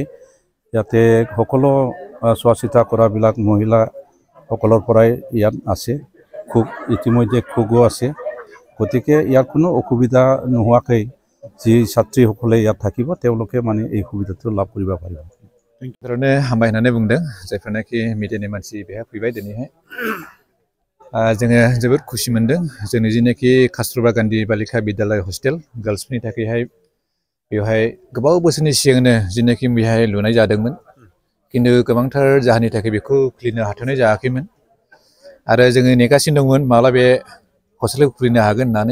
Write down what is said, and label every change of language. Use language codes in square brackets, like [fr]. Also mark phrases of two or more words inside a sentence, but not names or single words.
[as] ইয়াতে সকলো চোৱা চিতা কৰাবিলাক মহিলাসকলৰ পৰাই ইয়াত আছে। ইতিমধ্যে খোগো আছে। গতিকে ইয়াত কোনো অসুবিধা নোহোৱাকৈ যি ছাত্ৰীসকলে ইয়াত থাকিব তেওঁলোকে মানে এই সুবিধাটো লাভ কৰিব পাৰিব। [brx] बेफोरनो हामबाय होननानै बुंदों जायफोरनाखि मिडियानि मानसि बेहा फैबाय दिनैहाय। जोङो जोबोद खुसि मोनदों जोंनि जिनाखि कस्तुरबा गान्धी बालिका विद्यालय हस्टेल गार्लसफोरनि थाखायहाय बेवहाय गोबाव बोसोरनि सिगांनो जिनाखि बेहाय लुनाय जादोंमोन, खिन्थु गोबांथार जाहोननि थाखाय बेखौ खुलिनो हाथ'नाय जायाखैमोन आरो जोङो नेगासिनो दंमोन माब्ला बे हस्टेलखौ खुलिनो हागोन होननानै।